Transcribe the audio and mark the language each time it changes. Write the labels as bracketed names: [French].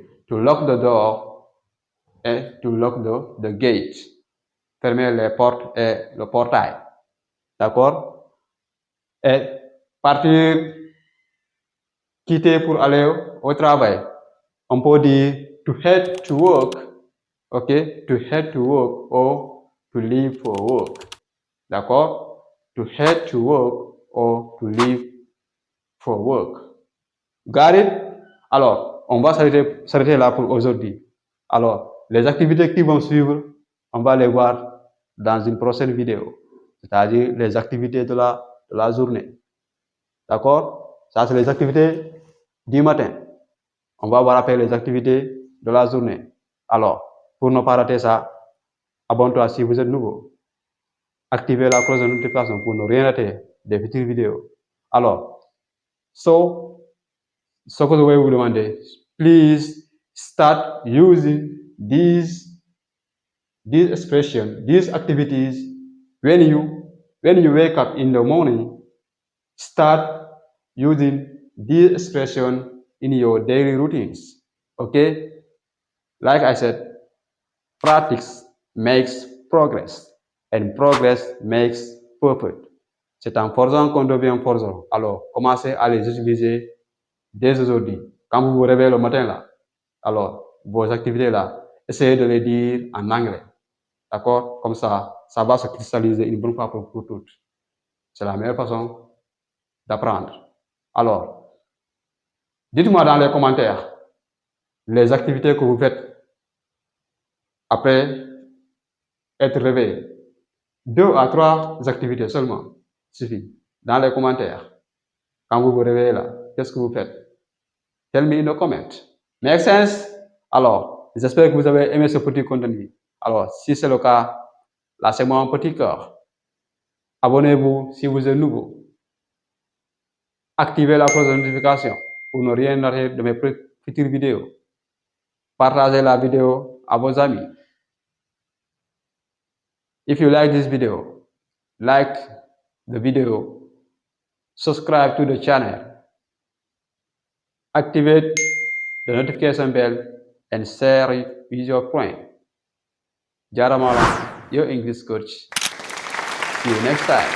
[English] To lock the door et to lock the gate. [French] Fermer les portes et le portail. D'accord? Et partir, quitter pour aller au travail. On peut dire [English] to head to work. Ok? To head to work or to leave for work. [French] D'accord? [English] To head to work or to leave for work. Got it? [French] Alors, on va s'arrêter là pour aujourd'hui. Alors, les activités qui vont suivre, on va les voir dans une prochaine vidéo, c'est-à-dire les activités de la journée. D'accord? Ça, c'est les activités du matin. On va voir après les activités de la journée. Alors, pour ne pas rater ça, abonne-toi si vous êtes nouveau. Activez la cloche de notification pour ne rien rater des futures vidéos. Alors, ce que je vais vous demander, [English] please start using these expressions, these activities when you wake up in the morning. Start using these expressions in your daily routines. Okay? Like I said, practice makes progress, and progress makes perfect. [French] C'est en forgeant qu'on devient forgeron. Alors, commencez à les utiliser dès aujourd'hui. Quand vous vous réveillez le matin là, alors vos activités là, essayez de les dire en anglais. D'accord? Comme ça va se cristalliser une bonne fois pour toutes. C'est la meilleure façon d'apprendre. Alors, dites-moi dans les commentaires les activités que vous faites après être réveillé. 2 à 3 activités seulement suffit. Dans les commentaires, quand vous vous réveillez là, qu'est-ce que vous faites? [English] Tell me in the comment. Make sense? [French] Alors, j'espère que vous avez aimé ce petit contenu. Alors, si c'est le cas, lâchez-moi un petit cœur. Abonnez-vous si vous êtes nouveau. Activez la cloche de notification pour ne rien rater de mes futures vidéos. Partagez la vidéo à vos amis. [English] If you like this video, like the video, subscribe to the channel, activate the notification bell, and share it with your friend. Jaramala, your English coach. See you next time.